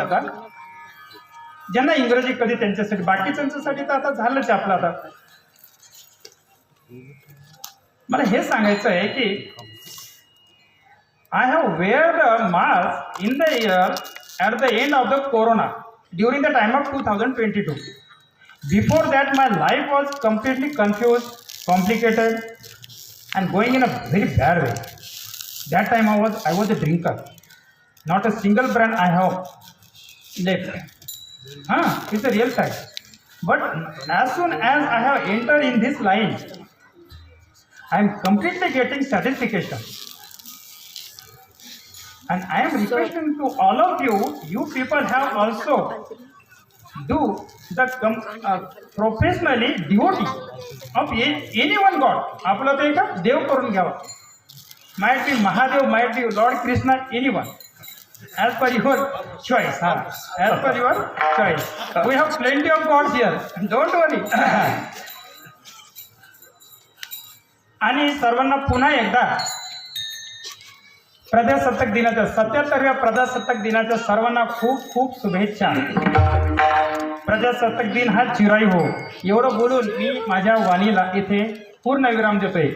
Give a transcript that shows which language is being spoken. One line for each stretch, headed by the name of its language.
Marathi: आता ज्यांना इंग्रजी कधी त्यांच्यासाठी, बाकीच्यांच्यासाठी तर आता झालंच आपलं. आता मला हे सांगायचं आहे की
English: I have wear the mask in the year at the end of the corona during the time of 2022. Before that my life was completely confused, complicated and going in a very bad way. That time I was a drinker. Not a single brand I have left. It's a real fact. But as soon as I have entered in this line, I am completely getting satisfaction. And I am requesting to all of you, you people have also do the professionally devotee of any one God.
Marathi: आपलं ते का देव करून घ्यावा.
English: Might be Mahadev, might be Lord Krishna, anyone. As per your choice. As per your choice. We have plenty of gods here. Don't worry.
Marathi: आणि सर्वांना पुन्हा एकदा प्रजासत्ताक दिनाच्या 77व्या प्रजासत्ताक दिनाच्या सर्वांना खूप खूप शुभेच्छा. प्रजासत्ताक दिन हा चिराई हो. एवढं बोलून मी माझ्या वाणीला इथे पूर्ण विराम देतोय.